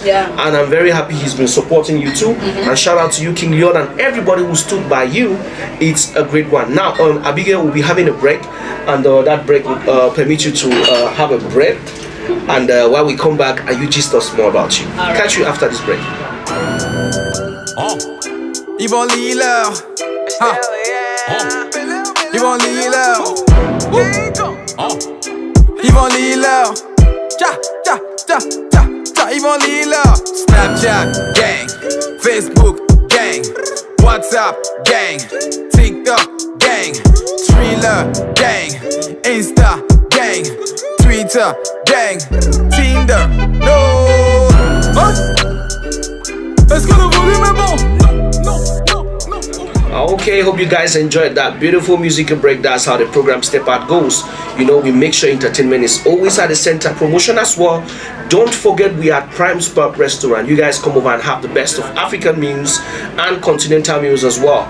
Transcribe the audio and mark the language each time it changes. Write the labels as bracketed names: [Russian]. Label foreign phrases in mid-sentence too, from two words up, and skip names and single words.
[English] And I'm very happy he's been supporting you too. And shout out to you, King Leon, and everybody who stood by you. It's a great one. Now, Abigail will be having a break, and that break will permit you to have a break. And while we come back, you gist us more about you. Catch you after this break. [French] Ils vont lire. Ils vont lire. Ils vont lire. Ils vont lire. [English] Snapchat gang, Facebook gang, WhatsApp gang, TikTok gang, Thriller gang, Insta gang, Twitter gang, Tinder. No. [French] Est-ce que le volume est bon? Non. [English] Okay, hope you guys enjoyed that beautiful musical break. That's how the program Step Out goes. You know, we make sure entertainment is always at the center. Promotion as well. Don't forget we are at Prime Spot Restaurant. You guys come over and have the best of African meals and continental meals as well.